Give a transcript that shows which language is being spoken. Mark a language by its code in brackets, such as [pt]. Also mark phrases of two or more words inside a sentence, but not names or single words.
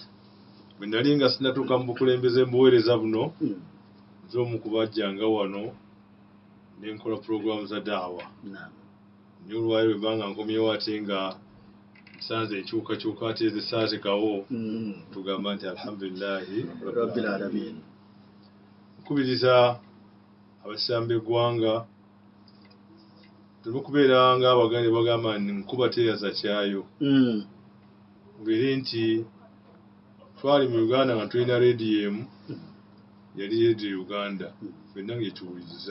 [lg] Bwe nali nga sinnatuuka mu bukulembeze mbuweereza buno, nze omu ku bajjanga wano ne nkola pulogulaamu za daawa. Naye olwaliro bwe banga nkomyewo ate nga nsanze enkyukakyuka ate ezisaazikawo, tugamba nti alhamdulillahi [ar] رب العالمين. [lg] Nkubiriza abasiraamu b'eggwanga tuleme kubeera ng'Abaganda bagamba nti nkuba teyaza kyayo. Mubeere nti twali mu Uganda nga tulina rediyo emu, yali rediyo Uganda, ffenna ng'etuwuliriza.